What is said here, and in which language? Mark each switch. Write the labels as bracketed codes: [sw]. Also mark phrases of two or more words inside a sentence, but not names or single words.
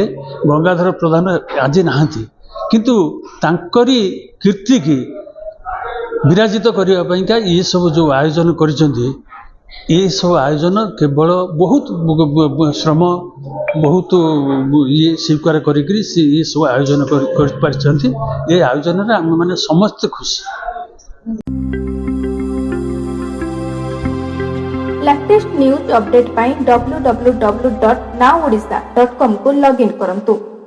[or] ଗଙ୍ଗାଧର ପ୍ରଧାନ ଆଜି ନାହାନ୍ତି, କିନ୍ତୁ ତାଙ୍କରି କୀର୍ତ୍ତିକି ବିରାଜିତ କରିବା ପାଇଁକା ଏସବୁ ଯେଉଁ ଆୟୋଜନ କରିଛନ୍ତି, ଏସବୁ ଆୟୋଜନ କେବଳ ବହୁତ ଶ୍ରମ, ବହୁତ ଇଏ ସ୍ୱୀକାର କରିକିରି ସେ ଏସବୁ ଆୟୋଜନ କରିପାରିଛନ୍ତି। ଏ ଆୟୋଜନରେ ଆମେମାନେ ସମସ୍ତେ ଖୁସି। [en] latest news update [or] ପାଇଁ [hi] www.nowodisha.com [or] କୁ ଲଗଇନ୍ କରନ୍ତୁ।